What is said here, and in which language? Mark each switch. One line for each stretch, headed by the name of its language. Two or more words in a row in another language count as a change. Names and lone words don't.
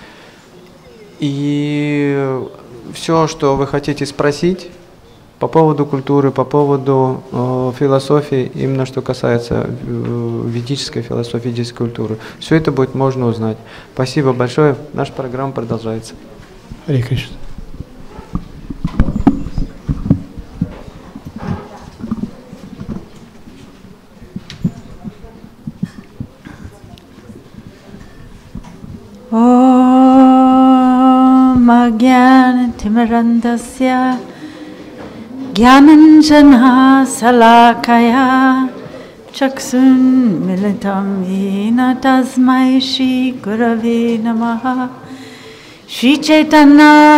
Russian: И все, что вы хотите спросить по поводу культуры, по поводу философии, именно что касается ведической философии, ведической культуры. Все это будет можно узнать. Спасибо большое. Наша программа продолжается. Шри Кришна.
Sanskrit: ॐ अज्ञानतिमिरान्धस्य ज्ञानाञ्जन शलाकया चक्षुन् मिलितम् येन तस्मै श्री गुरवे नमः श्री चैतन्य